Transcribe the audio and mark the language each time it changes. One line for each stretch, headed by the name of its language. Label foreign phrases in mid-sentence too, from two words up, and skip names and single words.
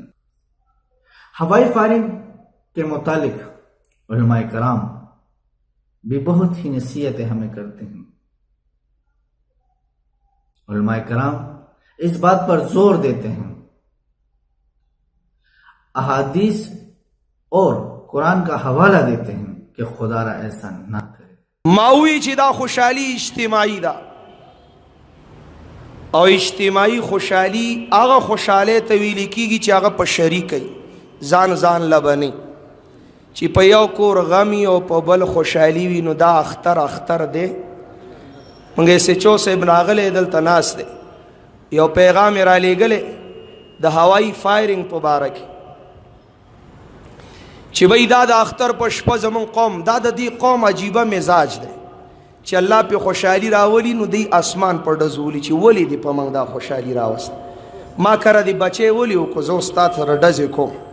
Urdu: ہوائی فائرنگ کے متعلق علماء کرام بھی بہت ہی نصیحتیں ہمیں کرتے ہیں. علماء کرام اس بات پر زور دیتے ہیں، احادیث اور قرآن کا حوالہ دیتے ہیں کہ خدا را ایسا نہ کرے.
Pashto: ماوی چې دا خوشحالی اجتماعی دا او اجتماعی خوشحالی هغه خوشحالی ته ویل کیږي چې هغه په شریک وي، ځان لبني. چې په یو کور غمی او په بل خوشحالی وي نو دا اختر دی. منګه سچو صاحب راغلی دلته ناست دی، یو پیغام را لېږلی د هوایي فایرنګ په باره کې چې بھئی دا د اختر په شپه زمون قوم، دا د دې قوم عجیبه مزاج دی چې الله پې خوشحالي راولي نو دی اسمان پر ډزولي چې ولې دې په موږ دا خوشحالي راوست، ما کره دې بچی ولې وکړو، زه ستا سره ډزې کوم.